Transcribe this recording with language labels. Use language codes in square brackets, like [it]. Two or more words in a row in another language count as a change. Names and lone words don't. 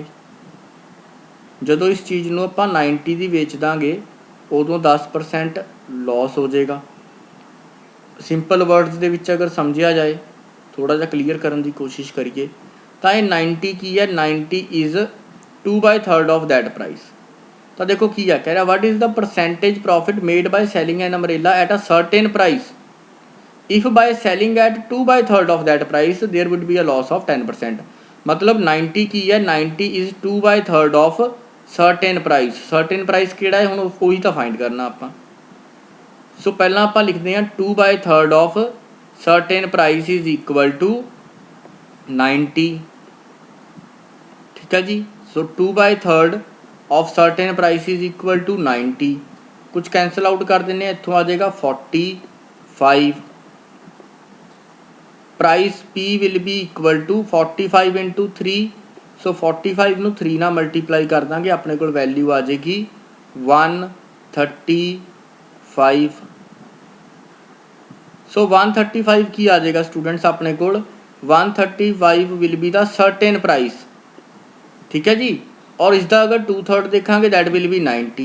[pa] ਜਦੋਂ ਇਸ ਚੀਜ਼ ਨੂੰ ਆਪਾਂ 90 ਦੀ ਵੇਚ ਦਾਂਗੇ ਉਦੋਂ 10% ਲੋਸ ਹੋ ਜਾਏਗਾ। [en] simple words [pa] ਦੇ ਵਿੱਚ ਅਗਰ ਸਮਝਿਆ ਜਾਏ, ਥੋੜ੍ਹਾ ਜਿਹਾ ਕਲੀਅਰ ਕਰਨ ਦੀ ਕੋਸ਼ਿਸ਼ ਕਰੀਏ ਤਾਂ ਇਹ 90 ਕੀ ਹੈ, [en] 90 is 2/3 of that price. [pa] ਤਾਂ ਦੇਖੋ ਕੀ ਹੈ, ਕਹਿ ਰਿਹਾ [en] what is the percentage profit made by selling an umbrella at a certain price if by selling at 2/3 of that price there would be a loss of 10%। [pa] ਮਤਲਬ 90 ਕੀ ਹੈ, [en] 90 is 2/3 of certain price। certain price [pa] ਕਿਹੜਾ ਹੈ, ਹੁਣ ਉਹੀ ਤਾਂ ਫਾਈਂਡ ਕਰਨਾ ਆਪਾਂ। ਸੋ ਪਹਿਲਾਂ ਆਪਾਂ ਲਿਖਦੇ ਹਾਂ [en] 2/3 of certain price is equal to 90। [pa] ਠੀਕ ਹੈ ਜੀ। [en] ਸੋ 2/3 of certain price is equal to 90। [pa] कुछ [en] cancel out [pa] ਕਰ ਦੇਣੇ, ਇੱਥੋਂ ਆ ਜਾਏਗਾ 45। [en] प्राइस P will be equal to 45 into 3। [pa] सो 45 ਨੂੰ 3 ਨਾਲ ਮਲਟੀਪਲਾਈ ਕਰ ਦਾਂਗੇ, ਆਪਣੇ ਕੋਲ ਵੈਲਿਊ ਆ ਜਾਏਗੀ 135। ਸੋ 135 ਕੀ ਆ ਜਾਏਗਾ ਸਟੂਡੈਂਟਸ ਆਪਣੇ ਕੋਲ, [en] 135 will be the certain price. [pa] ਠੀਕ ਹੈ ਜੀ। ਔਰ ਇਸਦਾ ਅਗਰ 2/3 ਦੇਖਾਂਗੇ [en] that will be 90.